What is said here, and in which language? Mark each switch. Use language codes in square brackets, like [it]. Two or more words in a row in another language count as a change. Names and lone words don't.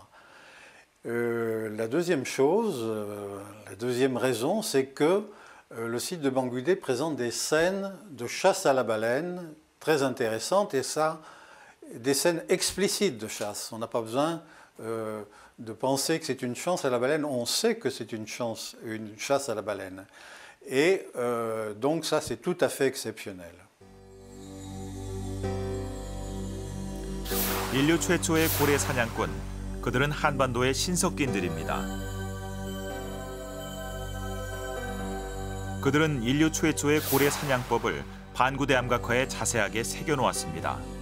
[fr] La deuxième chose, la deuxième raison, c'est que le site de Banguidé présente des scènes de chasse à la baleine très intéressantes, et ça, des scènes explicites de chasse. On n'a pas besoin de penser que c'est une chasse à la baleine, on sait que c'est une chasse à la baleine. Et donc ça, c'est tout à fait exceptionnel. [ko] 인류 최초의 고래 사냥꾼, 그들은 한반도의 신석기인들입니다. 그들은 인류 최초의 고래 사냥법을 반구대 암각화에 자세하게 새겨놓았습니다.